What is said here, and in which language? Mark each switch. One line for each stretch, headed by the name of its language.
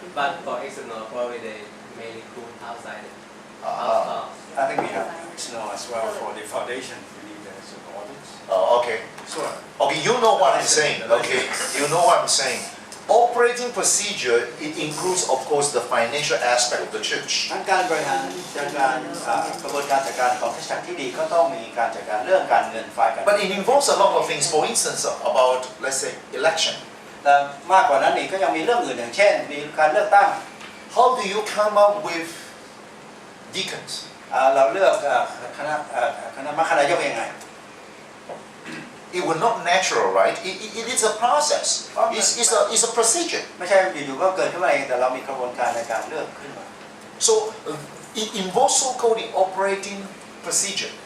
English: But for external, probably they may recruit outside. I think we have external as well for the foundation. We need some audits. Okay. Sure. Okay, you know what I'm saying. Okay, you know what I'm saying. Operating procedure, it includes, of course, the financial aspect of the church.
Thai: ทั้งการบริหารจัดการกระบวนการจัดการของคริสตจักรที่ดีก็ต้องมีการจัดการเรื่องการเงินฝ่ายการ
English: But it involves a lot of things. For instance, about, let's say, election.
Thai: แต่มากกว่านั้นอีกก็ยังมีเรื่องอื่นอย่างเช่นมีการเลือกตั้ง
English: How do you come up with deacons?
Thai: เราเลือกคณะมรคนายกยังไง
English: It will not natural, right? It is a process. It's a procedure.
Thai: ไม่ใช่อยู่ๆก็เกิดขึ้นมาเองแต่เรามีกระบวนการในการเลือกขึ้นมา
English: So it involves so-called the operating procedure.